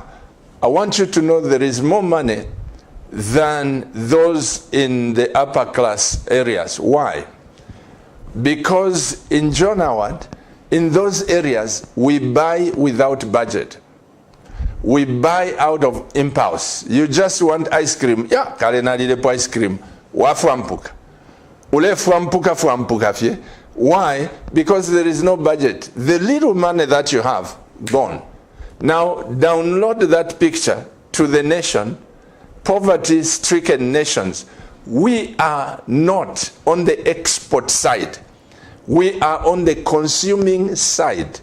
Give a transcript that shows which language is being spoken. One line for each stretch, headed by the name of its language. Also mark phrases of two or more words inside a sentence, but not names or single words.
English: I want you to know there is more money than those in the upper class areas. Why? Because in John Howard, in those areas, we buy without budget. We buy out of impulse. You just want ice cream. Yeah,
Bemba: kale nalilepo
English: ice cream.
Bemba: Wafwampuka. Ule fwampuka fye.
English: Why? Because there is no budget. The little money that you have, gone. Now, download that picture to the nation, poverty-stricken nations. We are not on the export side. We are on the consuming side.